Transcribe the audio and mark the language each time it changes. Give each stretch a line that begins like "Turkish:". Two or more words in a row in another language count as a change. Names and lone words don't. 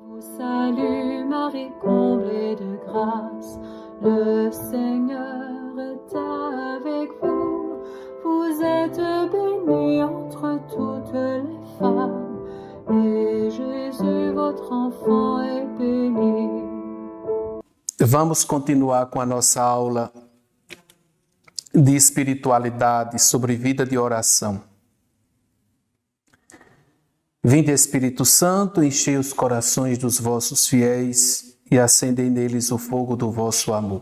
French: Salut Marie, comblée de grâce, le Seigneur est avec vous. Vous êtes bénie entre toutes les femmes, et Jésus, votre enfant, est béni.
Portuguese: Vamos continuar com a nossa aula de espiritualidade sobre vida de oração. Vinde, Espírito Santo, enchei os corações dos vossos fiéis e acendei neles o fogo do vosso amor.